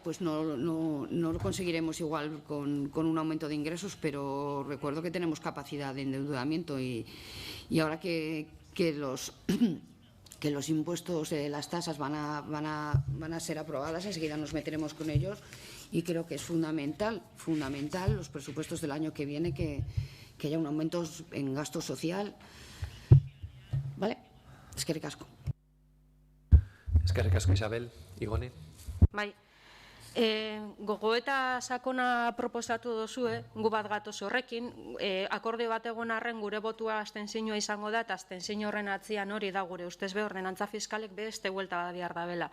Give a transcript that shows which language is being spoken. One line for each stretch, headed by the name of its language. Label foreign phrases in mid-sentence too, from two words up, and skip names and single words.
Spanish: pues no lo conseguiremos igual con un aumento de ingresos, pero recuerdo que tenemos capacidad de endeudamiento y ahora que los impuestos, las tasas van a ser aprobadas, enseguida nos meteremos con ellos y creo que es fundamental los presupuestos del año que viene que haya un aumento en gasto social. ¿Vale?
Basque: Eskerrik asko. Eskerrik asko, Isabel. Igone? Bai, gogoeta sakona proposatu dozue, gu bat gatoz horrekin, akorde bat egon arren gure botua abstentzioa izango da, eta abstentzio horren atzian hori da gure ustez be ordenantza fiskalek beste buelta bat behar dabela.